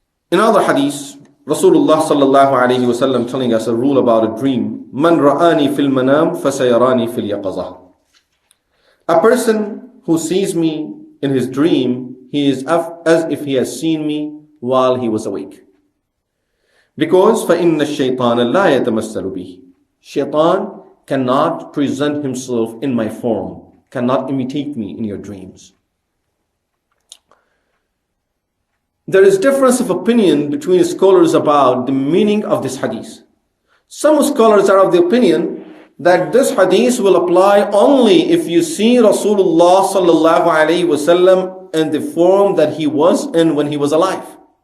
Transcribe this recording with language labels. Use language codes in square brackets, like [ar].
[en] In other hadith, Rasulullah sallallahu alayhi wasallam telling us a rule about a dream. [ar] Man ra'ani fil manam fasayarani fil yaqazah. [en] A person who sees me in his dream, he is as if he has seen me while he was awake. Because [ar] فَإِنَّ الشَّيْطَانَ لَا يَتَمَثَّلُ بِهِ. [en] Shaitan cannot present himself in my form, cannot imitate me in your dreams. There is difference of opinion between scholars about the meaning of this hadith. Some scholars are of the opinion that this hadith will apply only if you see Rasulullah sallallahu alaihi wasallam in the form that he was in when he was alive.